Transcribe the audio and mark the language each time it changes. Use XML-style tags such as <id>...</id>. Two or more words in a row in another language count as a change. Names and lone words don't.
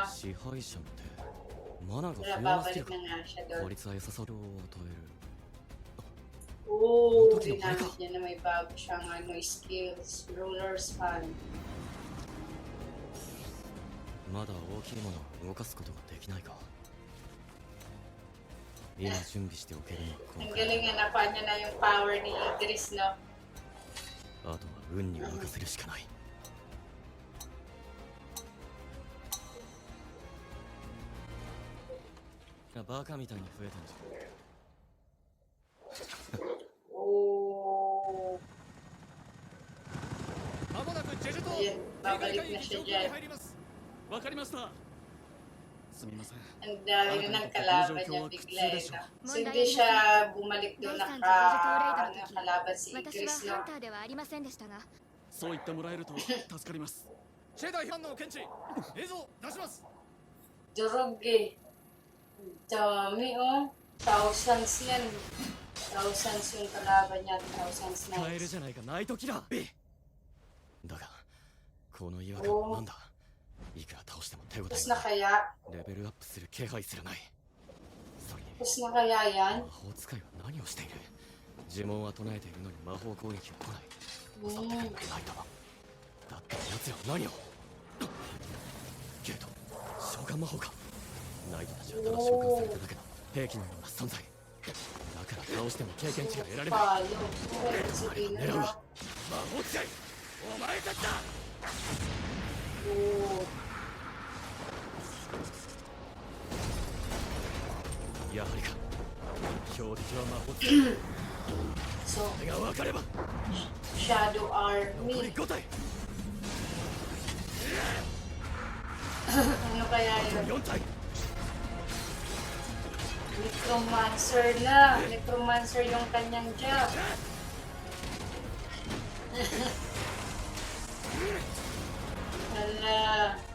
<ja>支配者ってマナが不</ja> <tl>Kaya</tl> <ja>要なスキル</ja> <tl>babalik</tl> <ja>か。</ja> <tl>na nga siya</tl> <ja>効</ja> <tl>doon.</tl> <ja>率は良さそうを与える。</ja> <tl>Oo, Ano to, ginamit kinapay ka? niya na may bago siyang ano, skills. Ruler's Hand.</tl> <ja>まだ大きいものを動かすことができないか。今準備しておけるのはこ</ja> <tl>Ang</tl> <ja>のくらい。</ja> <tl>galing nga, nakuha niya na yung power ni Ingris, no?</tl> <ja>あとは運に任せるしかない。バカみたいに増えたんじ</ja> <tl>Oo.</tl> <ja>まもなくジェジュ島</ja> <tl>Ayan,</tl> <ja>警戒</ja> <tl>babalik</tl> <ja>海</ja> <tl>na</tl> <ja>域</ja> <tl>siya</tl> <ja>上空に</ja> <tl>dyan.</tl> <ja>入りますわかりましたすみません</ja> <tl>Ang dami na ng kalaban niya bigla eh, no? So, hindi siya bumalik</tl> <ja>第</ja> <tl>doon</tl> <ja>3次レード</ja> <tl>ano,</tl> <ja>の時</ja> <tl>kalaban si</tl> <ja>私</ja> <tl>Ingris,</tl> <ja>はハ</ja> <tl>no?</tl> <ja>ンターではありませんでしたが、そう言ってもらえると助かりますシェーダー反応検知映像出します</ja> <tl>Durog eh. Ang dami, oh. Thousands yan. Thousands yung kalaban niya. Thousands</tl> <ja>ゃん。カエル</ja> <tl>knights.</tl> <ja>じゃないかナイトキラー。だがこの違和感はなんだ。いくら倒しても手応え</ja> <tl>Tapos</tl> <ja>が</ja> <tl>na</tl> <ja>ない。</ja> <tl>kaya?</tl> <ja>レベルアップする気配すらない。それに</ja> <tl>Tapos na kaya yan?</tl> <ja>魔法使いは何をしている。呪文は唱えているのに魔法攻撃は来ない。襲ってくるのはナイト。だったら奴らは何を。ゲート召喚魔法か。ナイトたちはただ召喚されただけの兵器のような存在だから倒しても経験値が得られない。</ja> <tl>Palo. Okay, sabihin na</tl> <ja>狙う</ja> <tl>na.</tl> <ja>は魔法使いお前たちだ。</ja> <tl>Oo.</tl> <ja>やはりか。標的は魔法使い。</ja> <tl>So,</tl> <ja>それが分かれば</ja> <tl>Shadow</tl> <ja>残り</ja> <tl>Army.</tl> <ja>5体</ja> <tl>Ano kaya yun?</tl> <ja>4体</ja> <tl>Necromancer na. Necromancer yung kanyang job. Hala.</tl>